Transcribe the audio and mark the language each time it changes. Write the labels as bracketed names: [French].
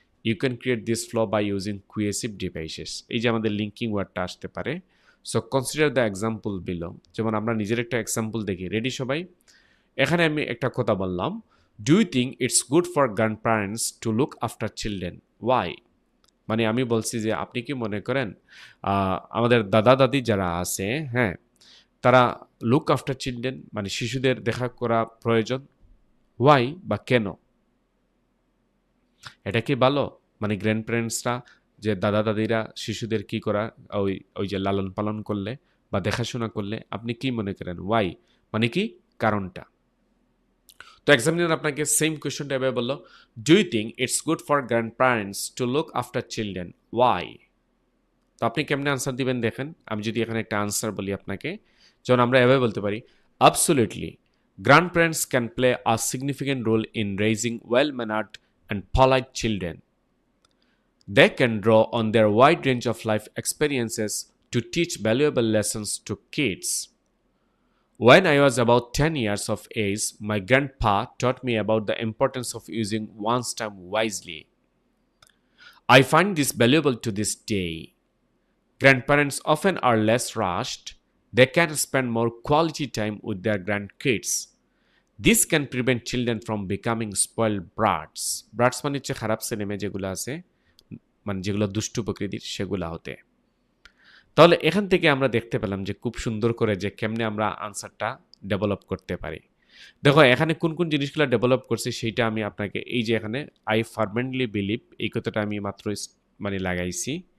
[English] You can create this flow by using cohesive devices. [Bangla] এই যে আমাদের লিঙ্কিং ওয়ার্ডটা আসতে পারে। [English] So consider the example below. [Bangla] যেমন আমরা নিজের একটা এক্সাম্পল দেখি, রেডি সবাই? এখানে আমি একটা কথা বললাম, [English] Do you think it's good for grandparents to look after children, why? [Bangla] মানে আমি বলছি যে আপনি কি মনে করেন আমাদের দাদা দাদি যারা আছে, হ্যাঁ, তারা লুক আফটার চিলড্রেন মানে শিশুদের দেখা করা প্রয়োজন, ওয়াই বা কেন? এটা কি ভালো? মানে গ্র্যান্ড প্যারেন্টসরা যে দাদা দাদিরা শিশুদের কি করা ওই ওই যে লালন পালন করলে বা দেখাশোনা করলে আপনি কি মনে করেন ওয়াই মানে কি কারণটা? তো এক্সামিনার আপনাকে সেম কোয়েশ্চনটা এভাবে বললো, [English] Do you think it's good for grandparents to look after children, why? [Bangla] তো আপনি কেমনে আনসার দিবেন দেখেন। আমি যদি এখানে একটা আনসার বলি আপনাকে, যেমন আমরা এভাবে বলতে পারি, [English] absolutely grandparents can play a significant role in raising well-mannered and polite children. They can draw on their wide range of life experiences to teach valuable lessons to kids. When I was about 10 years of age, my grandpa taught me about the importance of using one's time wisely. I find this valuable to this day. Grandparents often are less rushed. They can spend more quality time with their grandkids. This can prevent children from becoming spoiled brats. [Bangla] Brats মানে হচ্ছে খারাপ ছেলেমেয়ে যেগুলো আছে, মানে যেগুলো দুষ্টু প্রকৃতির সেগুলো হতে। তাহলে এখান থেকে আমরা দেখতে পেলাম যে খুব সুন্দর করে যে কেমনে আমরা আনসারটা ডেভেলপ করতে পারি। দেখো এখানে কোন কোন জিনিসগুলো ডেভেলপ করছি সেইটা আমি আপনাকে, এই যে এখানে [English] I firmly believe [Bangla] এই কথাটা আমি মাত্র মানে লাগাইছি।